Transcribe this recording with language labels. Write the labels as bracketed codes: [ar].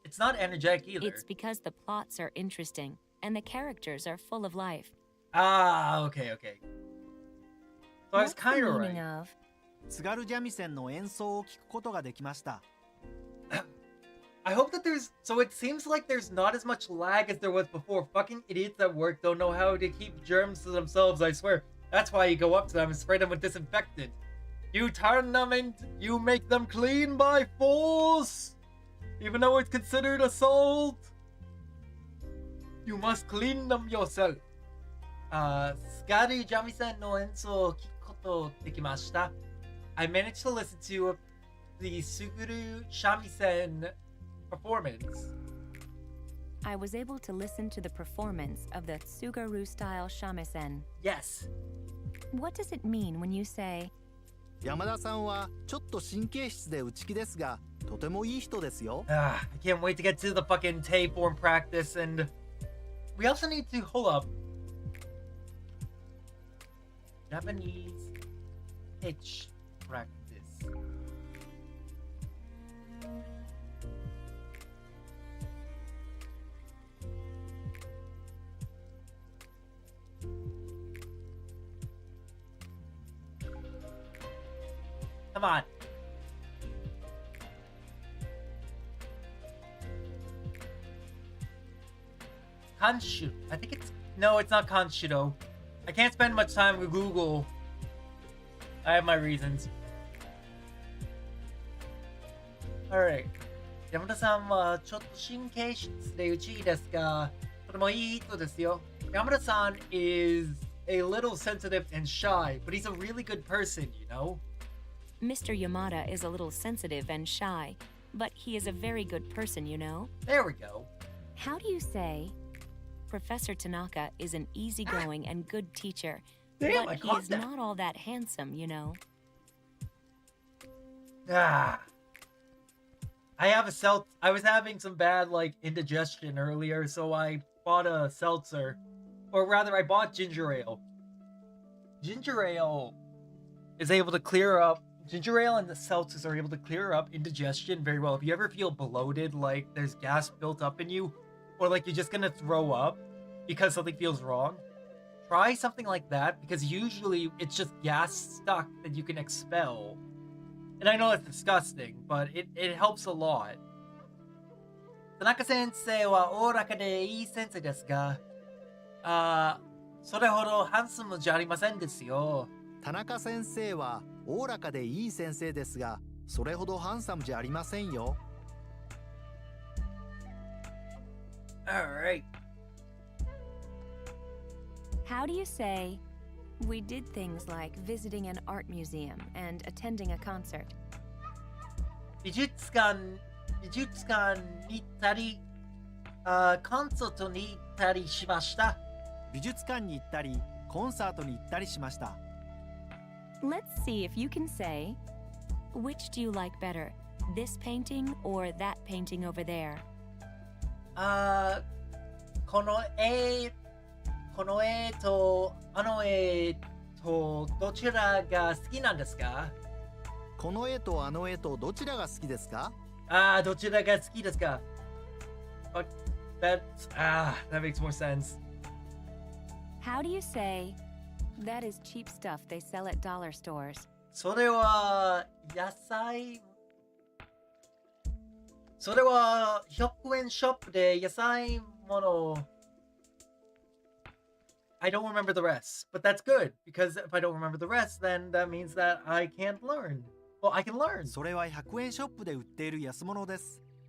[en] It's not energetic either. it's because the plots are interesting and the characters are full of life? Ah, okay. So I was What's the kind of meaning right. of, [ja] 津軽三味線の演奏を聞くことができました。 [en] I hope that so it seems like there's not as much lag as there was before. Fucking idiots at work don't know how to keep germs to themselves, I swear. That's why you go up to them and spray them with disinfectant. You turn them and you make them clean by force. Even though it's considered assault. You must clean them yourself. [ja] 津軽三味線の演奏を聞くことできました. [en] I managed to listen to the Suguru Shamisen performance. I was able to listen to the performance of the Tsugaru-style shamisen. Yes. What does it mean when you say, [ja] 山田さんはちょっと神経質で内気ですがとてもいい人ですよ。 [en] I can't wait to get to the fucking Tay form practice and we also need to hold up. Japanese pitch practice. Come on. Kanshu. I think it's... No, it's not Kanshido. I can't spend much time with Google. I have my reasons. Alright. [ja] 山田さんはちょっと神経質で内気ですが、とてもいい人ですよ。 [en] 山田さん is a little sensitive and shy, but he's a really good person, you know? Mr. Yamada is a little sensitive and shy, but he is a very good person, you know? There we go. How do you say, Professor Tanaka is an easygoing and good teacher, Damn, I but he caught is that. not all that handsome, you know? Ah. I have a I was having some bad like indigestion earlier, so I bought a seltzer, or rather, I bought ginger ale. Ginger ale is able to clear up. Ginger ale and the seltzers are able to clear up indigestion very well. If you ever feel bloated, like there's gas built up in you, or like you're just gonna throw up because something feels wrong, try something like that, because usually it's just gas stuck that you can expel. And I know it's disgusting, but it helps a lot. [ja] 田中先生はおおらかでいい先生ですが、それほどハンサムじゃありませんですよ。田中先生はおおらかでいい先生ですが、それほどハンサムじゃありませんよ。 [en] Alright. How do you say, we did things like visiting an art museum and attending a concert? [ja] 美術館に行ったり、コンサートに行ったりしました。美術館に行ったり、コンサートに行ったりしました。 [en] Let's see if you can say, which do you like better, this painting or that painting over there? [ja] この絵とあの絵とどちらが好きなんですか？この絵とあの絵とどちらが好きですか？どちらが好きですか？ [en] that makes more sense. How do you say, that is cheap stuff they sell at dollar stores? [ja] それは100円ショップで野菜もの。 [en] I don't remember the rest, but that's good, because if I don't remember the rest, then that means that I can't learn. Well, I can learn. [ja] それは100円ショップで売っている安物です。